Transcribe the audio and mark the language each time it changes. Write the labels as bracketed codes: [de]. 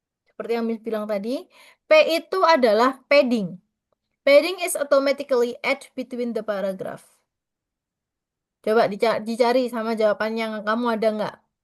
[id] Seperti yang Miss bilang tadi, P itu adalah padding. [en] Padding is automatically add between the paragraph. [id] Coba dicari sama jawabannya kamu ada nggak?